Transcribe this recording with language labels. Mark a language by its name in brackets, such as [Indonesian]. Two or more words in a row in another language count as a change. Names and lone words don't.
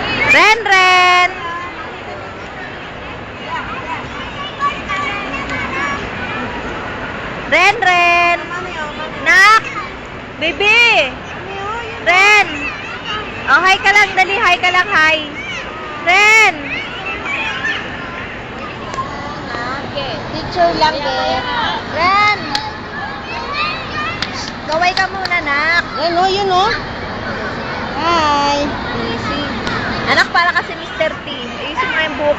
[Filipino] Ren, Ren! Ren, Ren! Nak! Baby! Ren! Oh, hi ka lang, dali. Hi ka lang, hi. Ren! Picture lang din. Ren! Gaway ka muna, nak. Ano, yun oh. Hi. Easy. Anak, para kasi Mr. T. Ayusin mo yung buhok.